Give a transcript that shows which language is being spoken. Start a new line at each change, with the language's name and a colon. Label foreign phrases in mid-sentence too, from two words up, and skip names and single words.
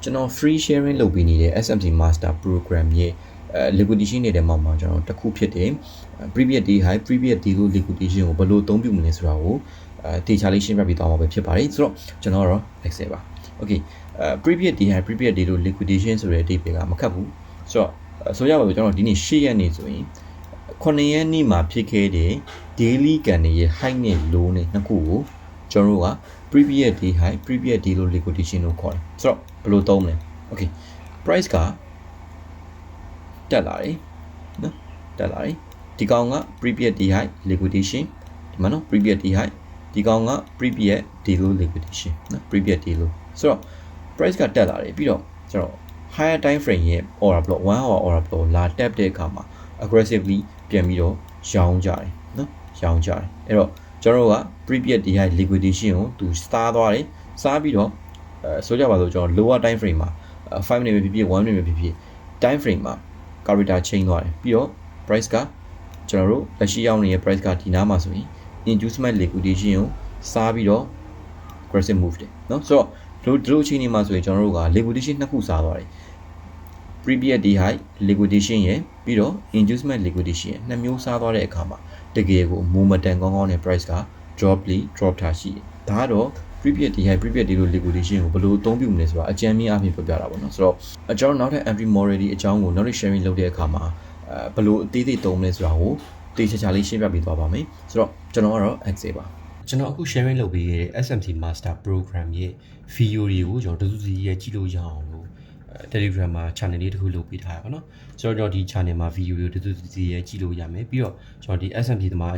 Burmese: ကျွန်တော်
English: free sharing
Burmese: လုပ်ပေးနေတဲ့ SMC Master Program ရဲ့liquidation နေတဲ့မှာကျွန်တော်တစ်ခုဖြစ်တယ်
English: previous day high previous day low liquidation
Burmese: ကိုဘယ်လိုအသုံးပြုမလဲဆိုတာကိုတေချာလေးရှင်းပြပေးသွားမှာပဲဖြစ်ပါတယ်ဆိုတော့ကျွန်တော်ကတော့ Excel ပါ
English: okay previous day high previous day low liquidation
Burmese: ဆိုတဲ့အဓိပ္ပာယ်ကမခက်ဘူးဆိုတော့ဆိုရပါဘူးကျွန်တော်ဒီနေ့10ရက်နေ့ဆိုရင် 9ရက်နေ့မှာဖြစ်ခဲ့တဲ့ daily ကန်တွေရဲ့ high နဲ့ low နဲ့နှစ်ခုကိုကျွန်တော်တို့က
English: previous day high previous day low liquidation
Burmese: လို့ခေါ်တယ်ဆိုတော့ဘယ်လိုသုံးမလဲ
English: okay price
Burmese: ကတက်လာတယ်နော်တက်လာတယ်ဒီ ကောင်က
English: previous day high liquidation
Burmese: ဒီမှာနော်
English: previous day high
Burmese: ဒီကောင်က
English: previous day low liquidation
Burmese: နော်
English: previous day low
Burmese: ဆိုတော့ price ကတက်လာတယ်ပြီးတော့ကျွန်တော်
English: higher time frame
Burmese: ရဲ့
English: order block 1 hour order block
Burmese: လာတက်တဲ့အခါမှာ aggressively ပြန်ပြီးတော့ရောင်းကြတယ်နော်ရောင်းကြတယ်အဲ့တော့ကျွန်တော်တို့က
English: previous day high liquidation
Burmese: ကိုသူစားသွားတယ်စားပြီးတော့ဆိုကြပါစို့ကျွန်တော်
English: lower time frame
Burmese: မှာ5 minute ပဲဖြစ်ဖြစ်1 minute ပဲဖြစ်ဖြစ်
English: time frame
Burmese: မှာ
English: character change
Burmese: သွားတယ်ပြီးတော့ price ကကျွန်တော်တို့လက်ရှိရောက်နေတဲ့ price ကဒီနားမှာဆိုရင်
English: inducement liquidation
Burmese: ကိုစားပြီးတော့
English: aggressive move
Burmese: တယ်เนาะဆိုတော့ဒီလိုအချိန်ဒီမှာဆိုရင်ကျွန်တော်တို့က liquidation နှစ်ခုစားသွားတယ်
English: previous day high liquidation
Burmese: ရယ်ပြီးတော့
English: inducement liquidation
Burmese: ရယ်နှစ်မျိုးစားသွားတဲ့အခါမှာတကယ်ကို momentum ကောင်းကောင်းနဲ့ price က drop ထားရှိတယ်ဒါကတော့
English: previous day high previous day low liquidation
Burmese: ကိုဘယ်လိုအသုံးပြုမလဲဆိုတာအကြမ်းမြင်အဖြစ်ပြောပြတာပေါ့နော်ဆိုတော့ကျွန်တော်နောက်ထပ်
English: entry modality
Burmese: အကြောင်းကို
English: knowledge sharing
Burmese: လုပ်တဲ့အခါမှာဘယ်လိုအသေးသေးသုံးမလဲဆိုတာကိုတေချာချာလေးရှင်းပြပေးသွားပါမယ်ဆိုတော့ကျွန်တော်ကတော့ Excel ပါကျွန်တော်အခု sharing လုပ်ပေးခဲ့တဲ့ SMC Master Program ရဲ့ video တွေကိုကျွန်တော်တူတူစီရဲ့ကြ ည့်လို့ရအောင်လို့ Telegram မှာ channel လေးတစ်ခုလုပ်ပေးထားရပါတော့ဆိုတော့ဒီ channel မှာ video တွေတူတူစီရဲ့ကြည့်လို့ရမယ်ပြီးတော့ကျွန်တော်ဒီ SMC သမားအ